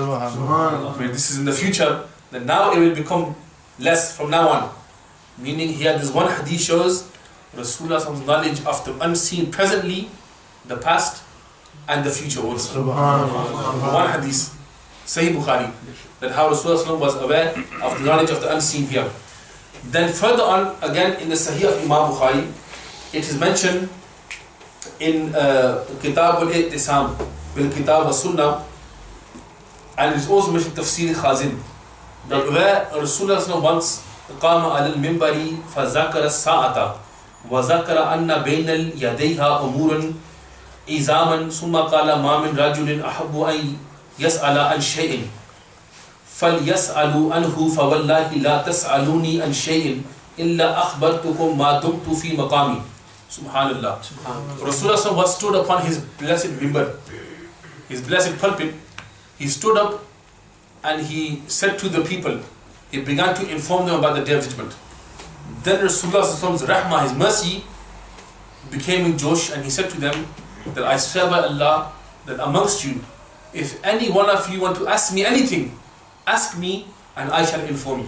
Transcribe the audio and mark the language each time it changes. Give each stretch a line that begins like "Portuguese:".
English: I mean, this is in the future, that now it will become less from now on. Meaning here this one hadith shows Rasulullah's knowledge of the unseen presently, the past and the future also. One hadith, Sahih Bukhari, that how Rasulullah was aware of the knowledge of the unseen here. Then further on, again in the Sahih of Imam Bukhari, it is mentioned in Kitab al-I'tisam bil Kitab al-Sunnah, and it is also mentioned Tafsir Khazin, that where Rasulullah once
Arabic: قام على المنبر فذكر الساعة وذكر أن بين يديها أمور إزاما ثم قال ما من رجل أحب أن يسأل عن شيء فليسألوا عنه فوالله لا تسألوني عن شيء إلا أخبرتكم ما دمت في مقامي. Subhanallah.
English: Rasulullah was stood upon his blessed minbar, his blessed pulpit. He stood up and he said to the people, he began to inform them about the day of judgment. Then Rasulullah's rahmah, his mercy, became in Josh, and he said to them that I swear by Allah that amongst you, if any one of you want to ask me anything, ask me and I shall inform you.